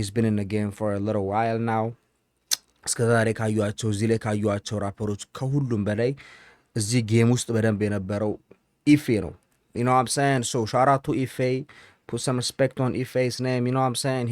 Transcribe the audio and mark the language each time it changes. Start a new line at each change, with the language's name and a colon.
English: He's been in the game for a little while now.
Amharic: እስከ ዛሬ ካዩአቸው እዚህ ላይ ካዩአቸው ራፐሮች ከሁሉም በላይ እዚህ ጌም ውስጥ በደንብ የነበረው ኢፌ ነው።
English: you know what I'm saying? so shout out to ኢፌ, put some respect on ኢፌ's name, you know what I'm saying?